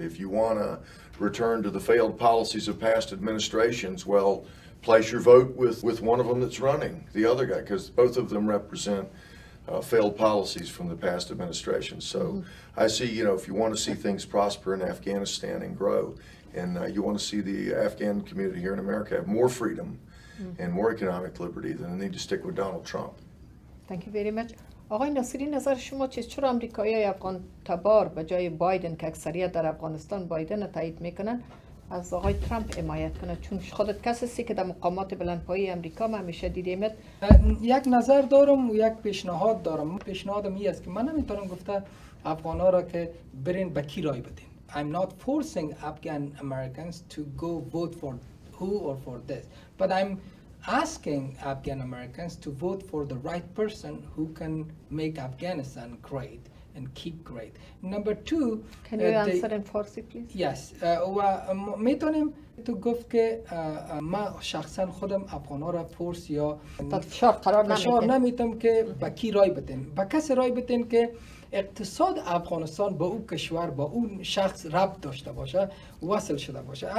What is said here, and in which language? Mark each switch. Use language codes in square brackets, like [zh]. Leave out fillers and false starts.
[en] If you want to return to the failed policies of past administrations, well, place your vote with one of them that's running, the other guy, because both of them represent failed policies from the past administration. So I see, if you want to see things prosper in Afghanistan and grow, and you want to see the Afghan community here in America have more freedom and more economic liberty, then they need to stick with Donald Trump. Thank you very much. [fa] آقای ناصری، نظر شما چیست؟ چرا آمریکایی‌های افغان تبار به جای بایدن که اکثریت در افغانستان بایدن تایید میکنن از آقای ترامپ حمایت کنن؟ چون خودت کسی هستی که در مقامات بلندپایه امریکا ما همیشه دیدیمت. یک نظر دارم و یک پیشنهاد دارم. پیشنهادم این است که من نمیتونم گفته افغانا را که برین به کی رای بدین. [en] I'm not forcing Afghan Americans to go vote for who or for this, but I'm asking Afghan Americans to vote for the right person who can make Afghanistan great and keep great. Number two, can you answer in Farsi please? Yes. [fa] و میتونیم تو گفت که ما شخصا خودم افغانا را فورس یا فشار نمیتم که با کی رای بدین. با کسی رای بدین که اقتصاد افغانستان با اون کشور با اون شخص ربط داشته باشه، وصل شده باشه.